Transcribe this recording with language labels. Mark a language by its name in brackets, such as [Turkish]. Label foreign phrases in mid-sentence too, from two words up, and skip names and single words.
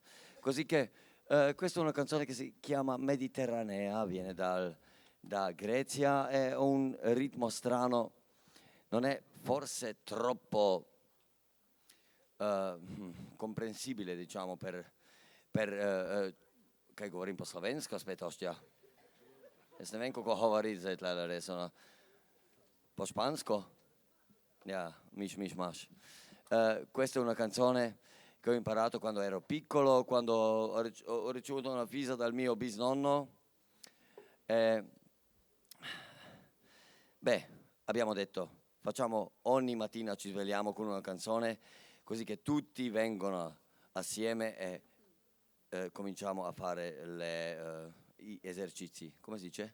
[Italian] Così che questa è una canzone che si chiama Mediterranea, viene da Grecia, è un ritmo strano, non è forse troppo comprensibile, diciamo, per [Slovenian] kaj govorim po slovensko spet, [Italian] Ostja? [Slovenian] Jaz ne vem, kako govoriti zdaj tle res, po špansko? Ja, maš. [Italian] Questa è una canzone che ho imparato quando ero piccolo, quando ho ricevuto una visa dal mio bisnonno. Abbiamo detto, facciamo ogni mattina, ci svegliamo con una canzone, così che tutti vengono assieme e cominciamo a fare gli esercizi, come si dice?